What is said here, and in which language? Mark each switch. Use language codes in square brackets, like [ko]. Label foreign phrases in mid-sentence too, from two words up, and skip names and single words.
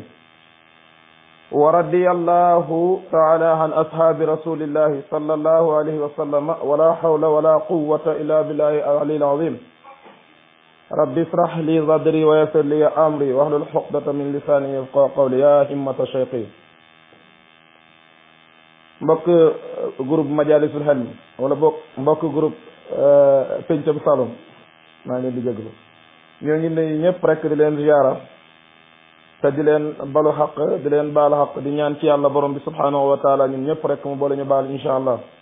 [ar] ورضي الله تعالى عن أصحاب رسول الله صلى الله عليه وسلم ولا حول ولا قوة إلا بالله العلي العظيم. رب اشرح لي صدري ويسر لي أمري واحلل عقدة من لساني يفقهوا قولي. يا همة شيخي [wo] mbokk groupe Majalisul Hilm wala mbokk groupe Pencum Saloum maa ngi leen di jégalu ñoo ngi nuyu ñëpp rek di leen ziyaara te di leen balu xaq di leen baalu xaq di ñaan ci yàlla borom bi [ar] سبحانه وتعالى [wo] ñun ñëpp rek mu boole ñu baal [ar] إن شاء الله.